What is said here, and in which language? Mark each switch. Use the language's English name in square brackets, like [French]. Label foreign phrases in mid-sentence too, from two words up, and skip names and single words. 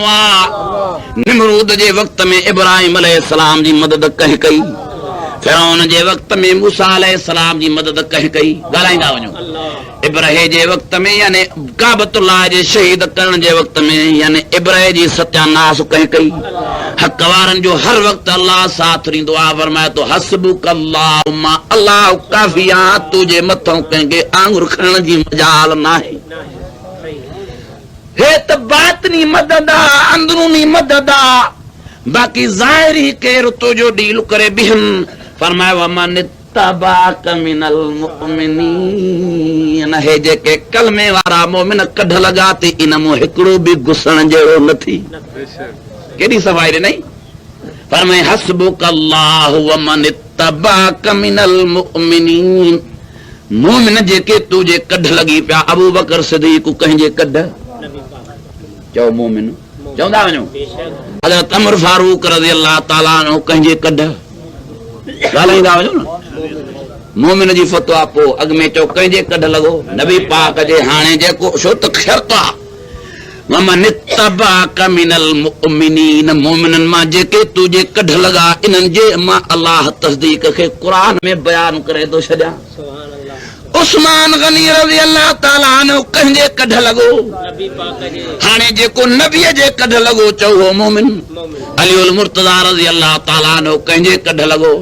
[Sindhi] आहे निमरूद जे वक़्त में इब्राहिम अलैहिस्सलाम जी मदद कंहिं कई फिरौन जे वक़्त में मूसा अलैहिस्सलाम जी मदद कंहिं कई ॻाल्हाईंदा वञो इब्राहिम जे वक़्त में यानी काबतुल्लाह जे शहीद करण जे वक़्त में यानी इब्राहिम जी सत्यानाश कंहिं कई हक़ वारनि जो हर वक़्तु अल्लाह साथ ॾींदो आहे फरमाए थो [Arabic] حسبك اللهم [Sindhi] अल्लाह काफ़ी आहे तुंहिंजे मथां कंहिंखे आंगुर खणण जी मजाल नाहे हे त बातनी मदद आहे अंदरूनी मदद आहे बाक़ी ज़ाहिरी केरु तुंहिंजो डील करे बीहनि फरमायो [Arabic] ومن اتبعك من المؤمنين [Sindhi] हे जेके कलमे वारा मोमिन कढ लॻा थी इन मूं हिकिड़ो बि घुसण जहिड़ो न थी केॾी सफ़ाई ॾिनई फरमाए [Arabic] حسبك الله ومن اتبعك من المؤمنين [Sindhi] मोमिन जेके तुंहिंजे कढ लॻी पिया अबू बकर सिद्दीक़ कंहिंजे कढ चओ मोमिन चवंदा वञो हज़रत उमर फारूक [Arabic] رضي الله تعالى عنه [Sindhi] कंहिंजे कढ ॻाल्हाईंदा वञो न मोमिन जी फतवा पोइ अॻ में चओ कंहिंजे कढ लॻो नबी पाक जे हाणे जेको छो त शर्त आहे [Arabic] ومن اتبعك من المؤمنين [Sindhi] मोमिननि मां जेके तुंहिंजे कढ लॻा इन्हनि जे मां अल्लाह तस्दीक खे क़ुरान में बयान करे थो छॾियां उस्मान गनी [Arabic] رضي الله تعالى عنه [Sindhi] कंहिंजे कढ लॻो हाणे जेको नबीअ जे कढ लॻो चओ हो मोमिन अलीउल मुर्तज़ा [Arabic] رضي الله تعالى عنه [Sindhi] कंहिंजे कढ लॻो